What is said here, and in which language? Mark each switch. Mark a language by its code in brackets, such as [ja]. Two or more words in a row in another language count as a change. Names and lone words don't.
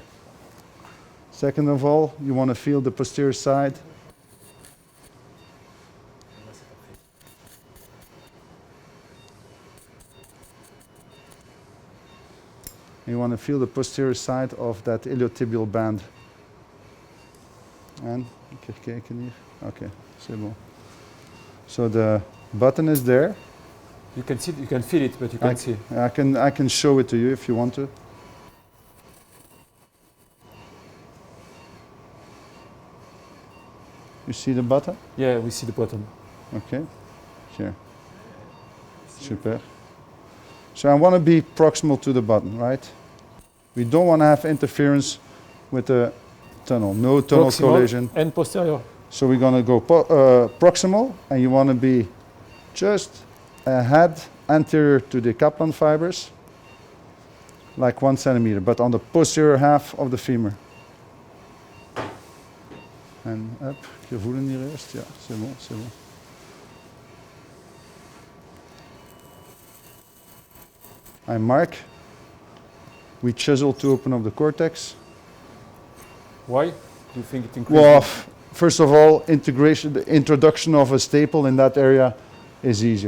[en] Second of all, you want to feel the posterior side. You want to feel the posterior side of that iliotibial band. [nl] En, een keer kijken hier. [fr] Okay, c'est bon. [en] So the button is there. You can see, you can feel it, but you can't see. I can show it to you if you want to. You see the button? Yeah, we see the bottom. Okay, here. Super. So I want to be proximal to the button, right? We don't want to have interference with the tunnel. No tunnel Proximal collision. and posterior. So we're going to go proximal, and you want to be just ahead, anterior to the Kaplan fibers, like 1 centimeter, but on the posterior half of the femur. [nl] En up, je voelen hier eerst. Ja, [fr] c'est bon, c'est bon. [en] I mark. We chisel to open up the cortex. Why? Do you think it increases? Well, first of all, the introduction of a staple in that area is easier.